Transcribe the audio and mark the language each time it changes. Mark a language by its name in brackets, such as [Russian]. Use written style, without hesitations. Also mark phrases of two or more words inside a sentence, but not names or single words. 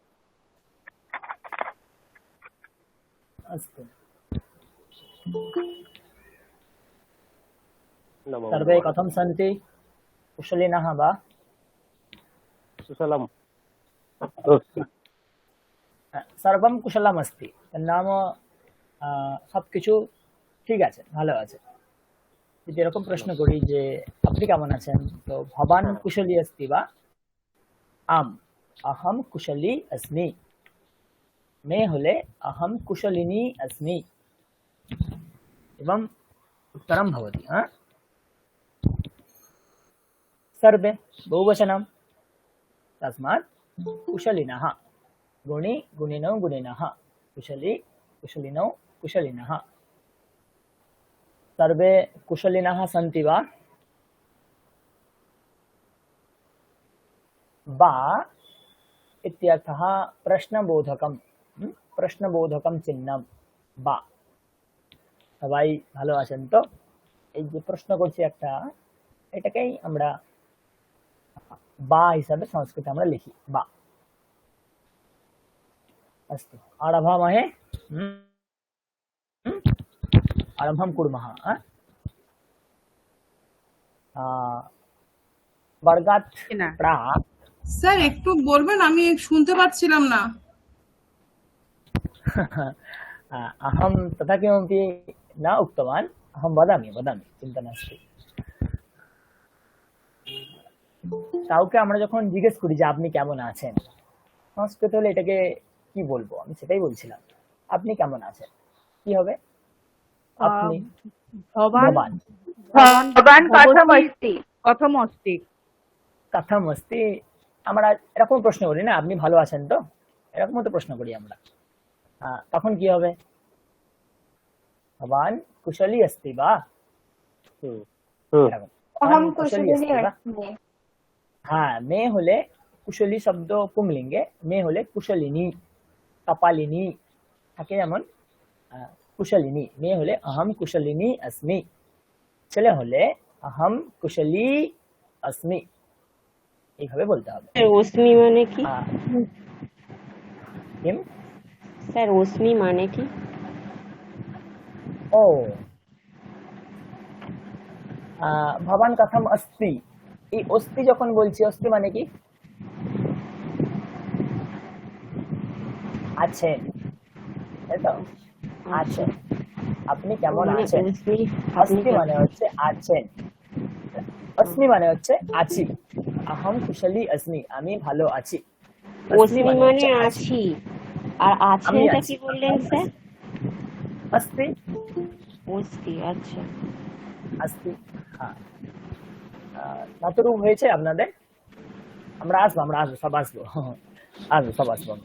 [Sanskrit] अस्तु। नमो सर्वे नमः। कथं सन्ति? कुशलिनः वा? कुशलम्। सर्वं कुशलमस्ति। [Bangla] নাম সবকিছু ঠিক আছে, ভালো আছে। যদি এরকম প্রশ্ন করি যে আপনি কেমন আছেন, তো [Sanskrit] ভবান কুশলী अस्ति वा? आम् अहं कुशली अस्मि। [Bangla] मे হলে [Sanskrit] अहं कुशलिनी अस्मि। एवं उत्तरं भवति। सर्वे बहुवचनं, तस्मात् कुशलिनः। गुणी गुणिनौ गुणिनः, कुशली कुशलिनौ कुशलिनः। सर्वे कुशलिनः सन्ति वा? बा इत्यर्थः प्रश्नबोधकं, प्रश्नबोधकं चिह्नं বা। [Bangla] সবাই ভালো আছেন তো? এই যে প্রশ্ন করছি একটা, এটাকেই আমরা বা হিসাবে সংস্কৃতে আমরা লিখি বা। [Sanskrit] अस्तु, आरभामहे। आरम्भं कुर्मः। वर्गात् [Bangla] না [Sanskrit] प्राक् [Bangla] স্যার একটু বলবেন, আমি শুনতে পাচ্ছিলাম না। [Sanskrit] अहं तथा किमपि न उक्तवान्। अहं वदामि वदामि, चिन्ता नास्ति। [Bangla] কাউকে আমরা যখন জিজ্ঞেস করি যে আপনি কেমন আছেন, সংস্কৃত হলে এটাকে কি বলবো, আমি সেটাই বলছিলাম। আপনি কেমন আছেন কি হবে? আপনি ভবান [Sanskrit] ভবান কথমস্তি কথমস্তি কথম अस्ति। [Bangla] আমরা এরকম প্রশ্ন করি না, আপনি ভালো আছেন তো, এরকম তো প্রশ্ন করি আমরা। তখন কি হবে? [Sanskrit] ভবান কুশলী अस्ति वा? [Bangla] এরকম। [Sanskrit] अहं কুশলী कुशलिनी अस्ति वा? अस्मि। [Bangla] হ্যাঁ, মে হলে কুশলী শব্দ পুংলিঙ্গে, মে হলে কুশলিনী, কপালিনী থাকে যেমন কুশলিনী। মে হলে [Sanskrit] अहं कुशलिनी अस्मि। [Bangla] ছেলে হলে [Sanskrit] अहं कुशली अस्मि। [Bangla] এইভাবে বলতে হবে। স্যার অস্মি মানে কি? [Sanskrit] কিম? [Bangla] স্যার অস্মি মানে কি? [Sanskrit] ও ভবান কথম अस्ति। [Bangla] এই অস্তি যখন বলছি, অস্তি মানে কি? আছেন, তাই তো? আছেন। আপনি কেমন মানে আছেন? [Sanskrit] অস্মি [Bangla] अस्ति মানে হচ্ছে আছেন, अस्मि মানে হচ্ছে আছি। [Sanskrit] अहं कुशली अस्मि, [Bangla] আমি ভালো আছি। অস্মি মানে আছি, আর আছেনটা কি বললেন স্যার? [Sanskrit] अस्ति [Bangla] অস্তি, আচ্ছা। अस्ति। হ্যাঁ, ধাতুরূপ হয়েছে আপনাদের? আমরা আসবো সব আসবো। সব আসবো আমরা।